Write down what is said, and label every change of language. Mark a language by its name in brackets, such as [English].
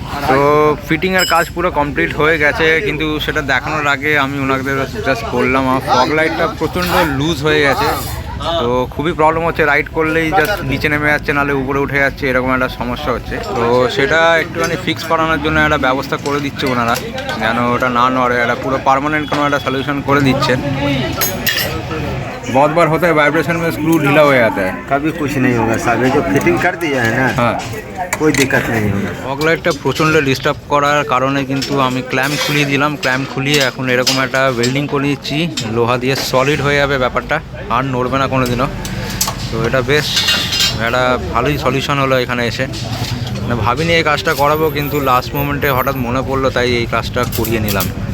[Bangla] তো ফিটিংয়ের কাজ পুরো কমপ্লিট হয়ে গেছে, কিন্তু সেটা দেখানোর আগে আমি ওনাদের জাস্ট বললাম আমার ফগ লাইটটা প্রচণ্ড লুজ হয়ে গেছে। তো খুবই প্রবলেম হচ্ছে, রাইড করলেই জাস্ট নিচে নেমে যাচ্ছে, নাহলে উপরে উঠে যাচ্ছে, এরকম একটা সমস্যা হচ্ছে। তো সেটা একটুখানি ফিক্স করানোর জন্য একটা ব্যবস্থা করে দিচ্ছে ওনারা, যেন ওটা না নড়ে। একটা পুরো পার্মানেন্ট কোনো একটা সলিউশন করে দিচ্ছেন। [Hindi] बहुत बार होता है वाइब्रेशन में स्क्रू ढीला हो जाता है। कभी कुछ नहीं होगा साहब, ये जो फिटिंग कर दिया है ना, हाँ, कोई दिक्कत नहीं होगा। [Bangla] ফগ লাইটটা প্রচণ্ড ডিস্টার্ব করার কারণে কিন্তু আমি ক্ল্যাম্প খুলিয়ে দিলাম। ক্ল্যাম্প খুলিয়ে এখন এরকম একটা ওয়েল্ডিং করে দিচ্ছি, লোহা দিয়ে সলিড হয়ে যাবে ব্যাপারটা, আর নড়বে না কোনো দিনও। তো এটা বেশ একটা ভালোই সলিউশন হলো এখানে এসে। মানে ভাবিনি এই কাজটা করাবো, কিন্তু লাস্ট মোমেন্টে হঠাৎ মনে পড়লো, তাই এই কাজটা করিয়ে নিলাম।